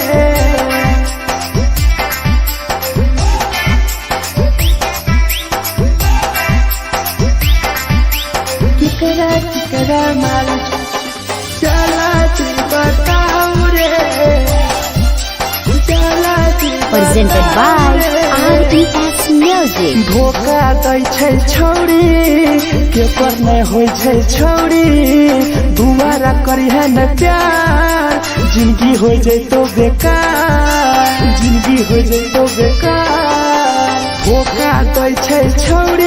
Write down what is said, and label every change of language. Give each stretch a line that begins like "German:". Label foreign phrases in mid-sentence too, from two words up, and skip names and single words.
Maithili: केकरा माल जला दी बताओ रे जला दी
English: Presented by RES Music.
Maithili: धोखा दै छै छौरी के पर नै होइ छै छौरी दुबारा करी है न प्यार जिंदगी हो जैतो बेकार जिंदगी हो जैतो बेकार धोखा दै छै छौरी